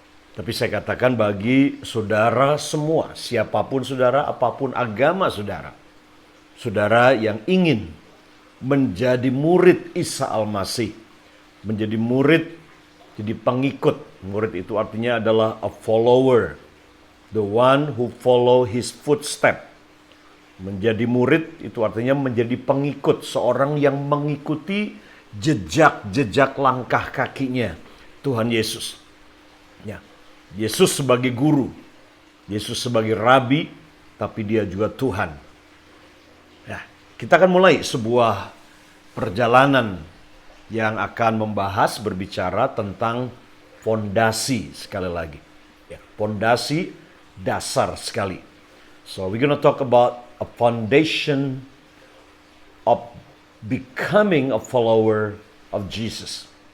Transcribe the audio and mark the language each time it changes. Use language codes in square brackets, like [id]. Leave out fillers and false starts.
[id] Tapi saya katakan bagi saudara semua, siapapun saudara, apapun agama saudara. Saudara yang ingin menjadi murid Isa Al-Masih. Menjadi murid, jadi pengikut. Murid itu artinya adalah [en] a follower. The one who follow his footstep. [id] Menjadi murid itu artinya menjadi pengikut. Seorang yang mengikuti jejak-jejak langkah kakinya Tuhan Yesus. Ya. Yesus sebagai guru. Yesus sebagai rabi. Tapi dia juga Tuhan. Ya. Kita akan mulai sebuah perjalanan yang akan membahas berbicara tentang fondasi sekali lagi. Ya, fondasi dasar sekali. [en] So we're going to talk about a foundation of becoming a follower of Jesus.